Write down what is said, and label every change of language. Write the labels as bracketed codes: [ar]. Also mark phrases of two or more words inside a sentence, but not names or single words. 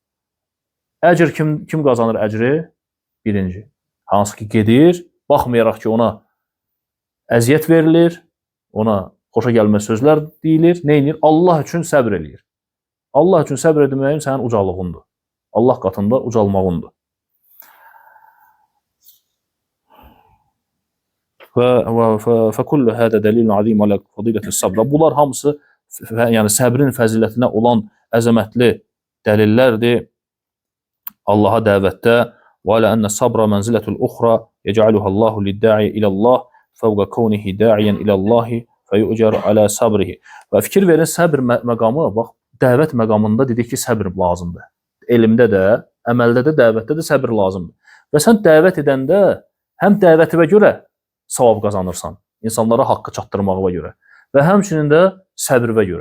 [az] Əcr kim qazanır əcri? Birinci. Hansı ki, gedir, baxmayaraq ki, ona əziyyət verilir, ona xoşa gəlməz sözlər deyilir, neynir? Allah üçün səbr eləyir. Allah üçün səbr edilməyin sənin ucalığındır. Allah qatında ucalmağındır. [ar] فَكُلُّ هَذَا دَلِيلٌ عَظِيمٌ عَلَى فَضِيلَةِ الصَّبْرِ. [az] Bunlar hamısı yəni səbrin fəzilətinə olan əzəmətli dəlillərdir. Allaha dəvətdə [ar] وَعَلَى أَنَّ الصَّبْرَ مَنْزِلَةُ الْأُخْرَى يَجْعَلُهَا اللَّهُ لِلدَّاعِيَ إِلَى اللَّهِ فَوْقَ كَوْنِهِ دَاعِيًا إِلَى اللَّهِ فَيُؤْجَرُ عَلَى صَبْرِهِ. [az] Və fikir verin, səbr məqamı, bax, dəvət məqamında dedik ki, səbr lazımdır. Elmdə də, əməldə də, dəvətdə də səbr lazımdır. Və sən dəvət edəndə həm dəvətivə görə savab qazanırsan, insanlara haqqı çatdırmağına görə və həmçinin də səbrivə görə.